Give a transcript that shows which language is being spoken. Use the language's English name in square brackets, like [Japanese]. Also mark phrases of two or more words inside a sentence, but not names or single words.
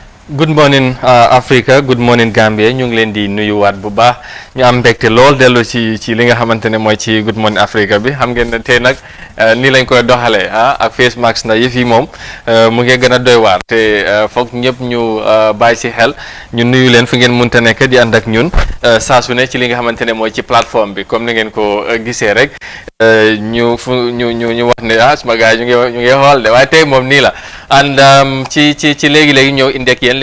[English] Good morning Africa, good morning Gambia [Wolof] ñu ngi leen di nuyuwaat bu baax ñu am mbégte lool dellu ci li nga xamante ne mooy ci [English] good morning Africa [Wolof] bi xam ngeen ne tey nag nii lañ koy doxalee ak [English] face mask [Wolof] na yëf yi moom mu ngi gën a doy waar te foog ñëpp ñu bàyyi si xel ñu nuyu leen fu ngeen mënta nekk di ànd ak ñun saa su ne ci li nga xamante ne mooy ci plateforme bi comme ni ngeen ko gisee rek ñu wax ne suma gars yi ñu ngi xool de waaye tey moom nii la and ci léegi-léegi ñëw indi ak yéen li